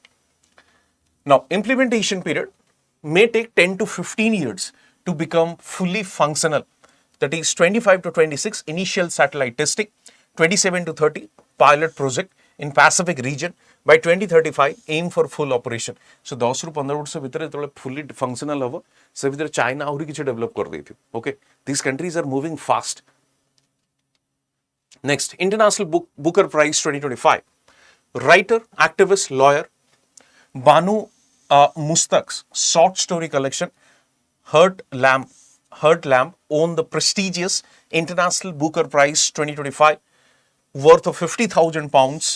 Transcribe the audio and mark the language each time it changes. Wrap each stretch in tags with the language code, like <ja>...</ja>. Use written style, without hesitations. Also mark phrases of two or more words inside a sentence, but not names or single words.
<en>Now, implementation period may take 10 to 15 years to become fully functional. That is 25 to 26 initial satellite testing, 27 to 30 pilot project in Pacific region. By 2035 aim for full operation.</en> <or>So 10 ରୁ 15 ବର୍ଷ ଭିତରେ ଯେତେବେଳେ</or> <en>fully functional</en> <or>ହେବ ସେ ଭିତରେ ଚାଇନା ଆହୁରି କିଛି ଡେଭଲପ କରିଦେଇଥିବ.</or> <en>Okay, these countries are moving fast. Next, International Booker Prize 2025. Writer, activist, lawyer Banu Mustak's short story collection Hurt Lamb won the prestigious International Booker Prize 2025 worth of £50,000.</en>